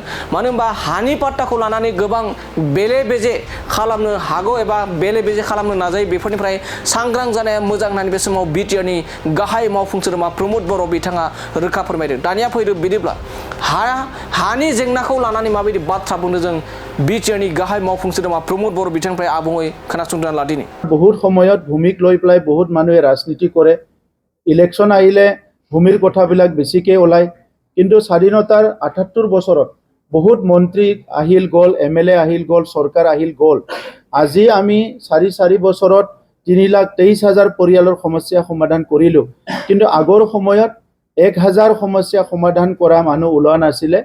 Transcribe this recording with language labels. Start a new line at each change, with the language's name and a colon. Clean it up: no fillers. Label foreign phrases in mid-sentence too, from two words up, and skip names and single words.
Bodo: मानो होनबा हानि पाट्टाखौ लानानै गोबां बेले बेजे खालामनो हागौ एबा बेले बेजे खालामनो नाजायो, बेफोरनिफ्राय सांग्रां जानाया मोजां होननानै बे समाव बिटिआरनि गाहाय मावफुं सोद्रोमा प्रमद बर' बिथाङा रोखा फोरमायदों। दानिया फैदो बिदिब्ला हानि जेंनाखौ लानानै माबायदि बाथ्रा बुंदों जों बिटिआरनि गाहाय मावफुं सोद्रोमा प्रमद बर' बिथांनिफ्राय आबुङै खोनासंनानै लादिनि।
Assamese: बहुत সময়त भूमिक লৈ পেলাই बहुत মানুহে ৰাজনীতি কৰে। ইলেকশ্যন আহিলে ভূমিৰ কথাবিলাক বেছিকৈ ওলায়, কিন্তু স্বাধীনতাৰ ৭৮ বছৰত বহুত মন্ত্ৰী আহিল গ'ল, এমএলএ আহিল গ'ল, চৰকাৰ আহিল গ'ল। আজি আমি ৪ বছৰত 3,23,000 পৰিয়ালৰ সমস্যা সমাধান কৰিলোঁ, কিন্তু আগৰ সময়ত 1,000 সমস্যা সমাধান কৰা মানুহ ওলোৱা নাছিলে।